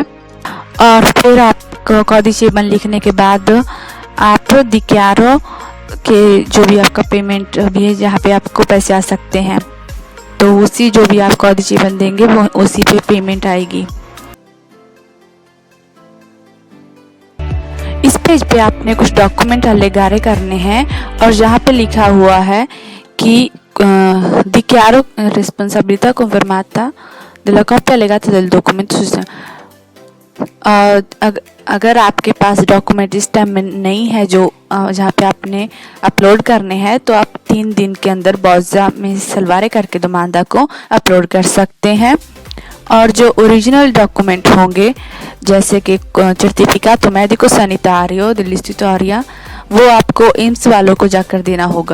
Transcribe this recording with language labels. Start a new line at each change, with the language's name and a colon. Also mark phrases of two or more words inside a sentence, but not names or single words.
Hindi: और फिर आपको
Italian: codice IBAN
Hindi: लिखने के बाद आप दिक्यारो के जो भी आपका पेमेंट भी है जहाँ पे आपको पैसे आ सकते हैं, तो उसी जो भी आप
Italian: codice IBAN
Hindi: देंगे वो उसी पे पेमेंट आएगी। इस पेज पे आपने कुछ डॉक्यूमेंट अलेगारे करने हैं और जहाँ पे लिखा हुआ है कि
Italian: dichiaro responsabilità confermata della coppia allegata del documento।
Hindi: अगर आपके पास डॉक्यूमेंट इस टाइम में नहीं है जो जहाँ पे आपने अपलोड करने हैं, तो आप 3 दिन के अंदर बॉज़ा में सलवारे करके दोमानदा को अपलोड कर सकते हैं। और जो ओरिजिनल डॉक्यूमेंट होंगे जैसे कि
Italian: certificato medico sanitario dell'istitutoria,
Hindi: वो आपको एम्स वालों को जाकर देना होगा।